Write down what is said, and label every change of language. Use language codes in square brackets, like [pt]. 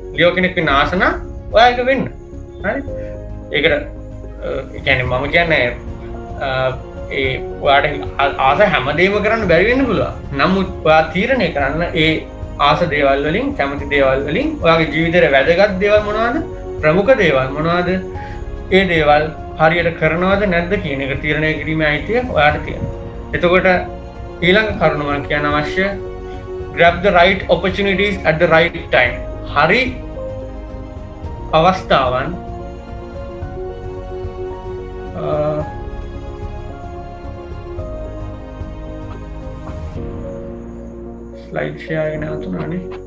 [si] ලියෝ කෙනෙක් වෙන්න ආස නම් ඔයා ඒක වෙන්න. හරි? ඒකට ඒ කියන්නේ මම කියන්නේ ඒ ඔයාට ආස හැමදේම කරන්න බැරි වෙන්න පුළුවන්. නමුත් ඔයා තීරණය කරන්න ඒ ආස දේවල් වලින් කැමති දේවල් වලින් ඔයාගේ ජීවිතේට වැදගත් දේවල් මොනවද? ප්‍රමුඛ දේවල් මොනවද? ඒ දේවල් හරියට කරනවද නැද්ද කියන එක තීරණය කිරීමේ අයිතිය ඔයාට තියෙනවා. එතකොට ඊළඟ කරුණ මම කියන්න අවශ්‍ය [en] grab the right opportunities at the right time. [si] හරි අවස්ථාවන් ස්ලයිඩ් ෂෙයාර් එක නවතුනානේ.